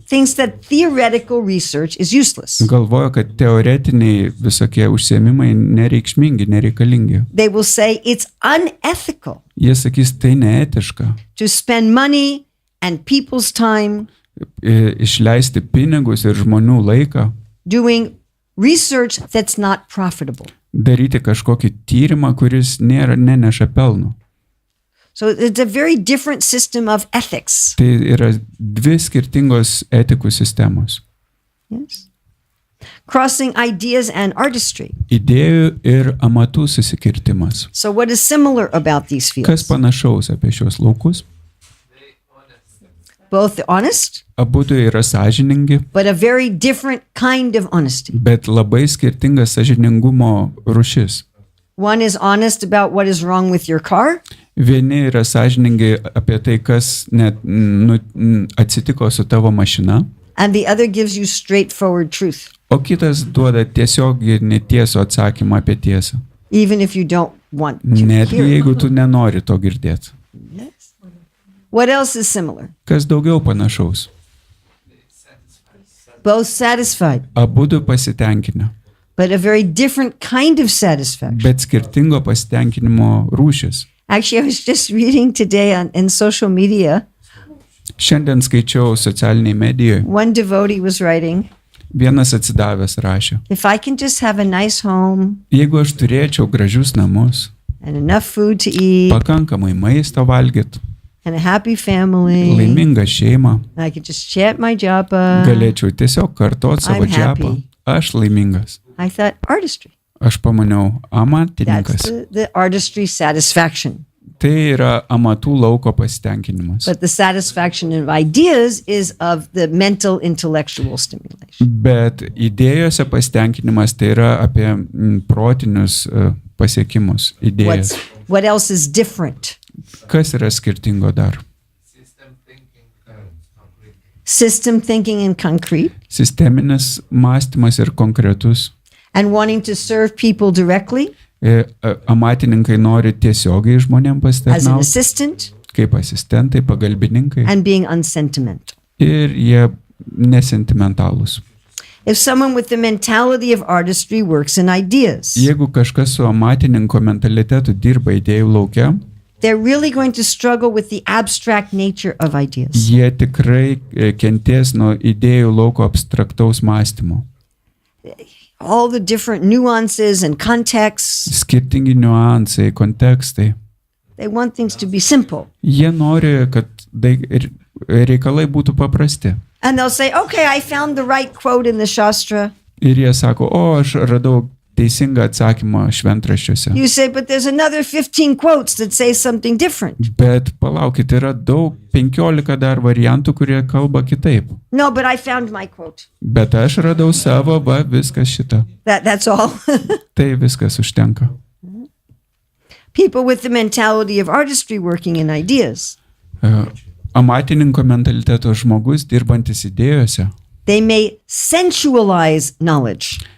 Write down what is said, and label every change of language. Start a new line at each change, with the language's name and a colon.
English: thinks that theoretical research is useless.
Lithuanian: galvoja, kad teoretiniai visokie užsiėmimai nereikšmingi, nereikalingi.
English: They will say it's unethical
Lithuanian: Jie sakys, tai neetiška.
English: to spend money and people's time
Lithuanian: Išleisti pinigus ir žmonių laiką,
English: doing research that's not profitable.
Lithuanian: daryti kažkokį tyrimą, kuris neneša pelno.
English: So it's a very different system of ethics.
Lithuanian: Tai yra dvi skirtingos etikų sistemos.
English: Yes. Crossing ideas and artistry.
Lithuanian: Idėjų ir amatų susikirtimas.
English: So what is similar about these
Lithuanian: Kas
English: fields?
Lithuanian: panašaus apie šios laukus?
English: Both honest,
Lithuanian: Abudu yra sąžiningi,
English: but a very different kind of honesty.
Lithuanian: bet labai skirtingas sąžiningumo rūšis.
English: One is honest about what is wrong with your car,
Lithuanian: Vieni yra sąžiningi apie tai, kas net atsitiko su tavo mašina,
English: and the other gives you straightforward truth,
Lithuanian: o kitas duoda tiesiog ir netiesų atsakymą apie tiesą.
English: even if you don't want to
Lithuanian: Netgi
English: hear it.
Lithuanian: jeigu tu nenori to girdėti.
English: Yes. What else is similar?
Lithuanian: Kas daugiau panašaus?
English: Both satisfied,
Lithuanian: Abudu pasitenkinę,
English: but a very different kind of satisfaction.
Lithuanian: bet skirtingo pasitenkinimo rūšis.
English: Actually, I was just reading today in social media.
Lithuanian: Šiandien skaičiau socialiniai medijoje,
English: One devotee was writing,
Lithuanian: vienas atsidavęs rašė,
English: if I can just have a nice home
Lithuanian: jeigu aš turėčiau gražius namus,
English: and enough food to eat
Lithuanian: pakankamai maisto valgyti,
English: and a happy family,
Lithuanian: laimingą šeimą,
English: I could just chat my japa.
Lithuanian: galėčiau tiesiog kartot savo
English: I'm happy.
Lithuanian: džepą. Aš laimingas.
English: I thought artistry.
Lithuanian: Aš pamaniau,
English: That's
Lithuanian: amatininkas.
English: the artistry satisfaction.
Lithuanian: Tai yra amatų lauko pasitenkinimas.
English: But the satisfaction of ideas is of the mental intellectual stimulation.
Lithuanian: Bet idėjose pasitenkinimas tai yra apie protinius pasiekimus, idėjas.
English: What else is different?
Lithuanian: Kas yra skirtingo dar?
English: System thinking and concrete,
Lithuanian: Sisteminis mąstymas ir konkretus.
English: and wanting to serve people directly
Lithuanian: Amatininkai nori tiesiogiai žmonėm
English: as an
Lithuanian: pasitarnauti,
English: assistant
Lithuanian: kaip asistentai, pagalbininkai.
English: and being unsentimental.
Lithuanian: Ir jie nesentimentalūs.
English: If someone with the mentality of artistry works in ideas,
Lithuanian: Jeigu kažkas su amatininko mentalitetu dirba idėjų lauke,
English: they're really going to struggle with the abstract nature of ideas.
Lithuanian: jie tikrai kenties nuo idėjų lauko abstraktaus mąstymo.
English: All the different nuances and contexts,
Lithuanian: Skirtingi niuansai, kontekstai.
English: they want things to be simple.
Lithuanian: Jie nori, kad reikalai būtų paprasti.
English: And they'll say, okay, I found the right quote in the Shastra.
Lithuanian: Ir jie sako, o aš radau teisingą atsakymą šventraščiuose.
English: You say, but there's another 15 quotes that say something different.
Lithuanian: Bet palaukit, yra daug, 15 dar variantų, kurie kalba kitaip.
English: No, but I found my quote.
Lithuanian: Bet aš radau savo, va, viskas šita.
English: That's all.
Lithuanian: Tai viskas užtenka.
English: People with the mentality of artistry working in ideas,
Lithuanian: Amatininko mentaliteto žmogus dirbantis idėjose,
English: they may sensualize knowledge.